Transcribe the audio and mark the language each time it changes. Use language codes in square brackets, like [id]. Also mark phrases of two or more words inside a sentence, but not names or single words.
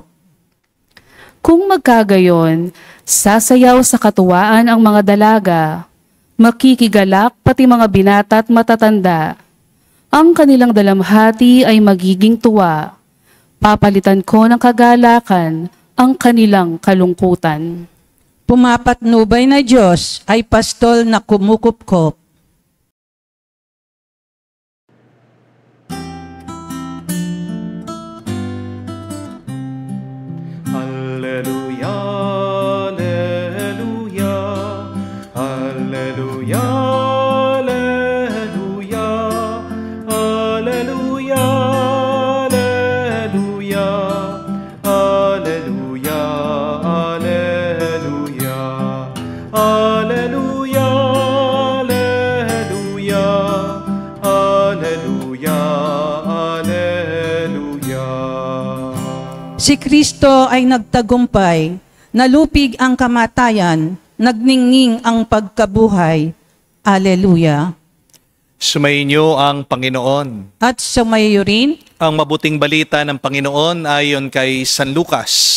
[tl] Kung magkagayon, sasayaw sa katuwaan ang mga dalaga, makikigalak pati mga binata at matatanda. Ang kanilang dalamhati ay magiging tuwa. Papalitan ko ng kagalakan ang kanilang kalungkutan. Pumapatnubay na Diyos ay pastol na kumukupkop. [la] Alleluia, alleluia, alleluia, alleluia, alleluia, alleluia, alleluia, alleluia, alleluia, alleluia, alleluia, alleluia. [tl] Si Kristo ay nagtagumpay, nalupig ang kamatayan, nagningning ang pagkabuhay. [la] Alleluia. [tl] Sumainyo ang Panginoon. At sumayo rin, Ang mabuting balita ng Panginoon ayon kay San Lucas.